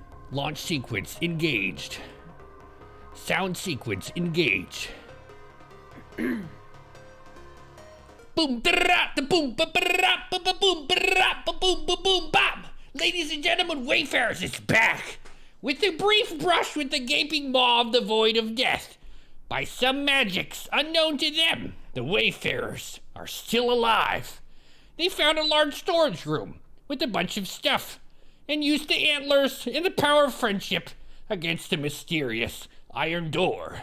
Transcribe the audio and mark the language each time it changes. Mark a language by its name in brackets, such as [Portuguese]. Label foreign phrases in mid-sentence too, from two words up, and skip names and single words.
[English] Launch sequence engaged. Sound sequence engaged. Boom, da da boom, ba ba ba ba boom, ba ba boom, ba boom, bam. Ladies and gentlemen, Wayfarers is back with a brief brush with the gaping maw of the void of death. By some magics unknown to them, the Wayfarers are still alive. They found a large storage room with a bunch of stuff and used the antlers and the power of friendship against a mysterious iron door.